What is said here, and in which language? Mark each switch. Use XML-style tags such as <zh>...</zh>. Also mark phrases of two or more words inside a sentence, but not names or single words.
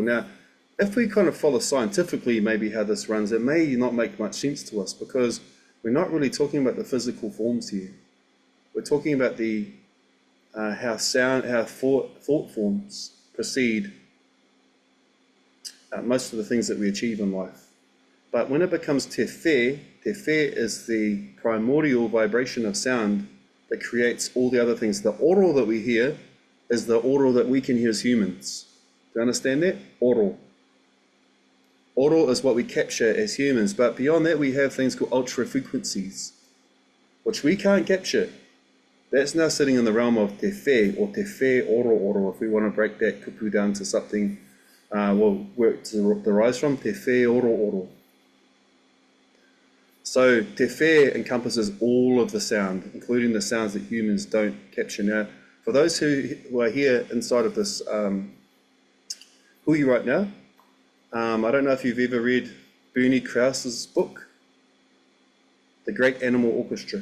<en>Now, if we kind of follow scientifically maybe how this runs, it may not make much sense to us because we're not really talking about the physical forms here. We're talking about the how thought forms precede most of the things that we achieve in life. But when it becomes</en> <mi>te whē</mi> <en>is the primordial vibration of sound that creates all the other things. The oro that we hear is the oro that we can hear as humans. Do you understand that? Oro. Oro is what we capture as humans, but beyond that we have things called ultra frequencies, which we can't capture. That's now sitting in the realm of</en> <mi>te whē,</mi> <en>or</en> <mi>te whē oro,</mi> <en>if we want to break that kupu down to something, where it derives from,</en> <mi>te whē oro.</mi> <en>So</en> <mi>te whē</mi> <en>encompasses all of the sound, including the sounds that humans don't capture. Now, for those who are here inside of this hui right now, I don't know if you've ever read Bernie Krause's book, The Great Animal Orchestra.</en>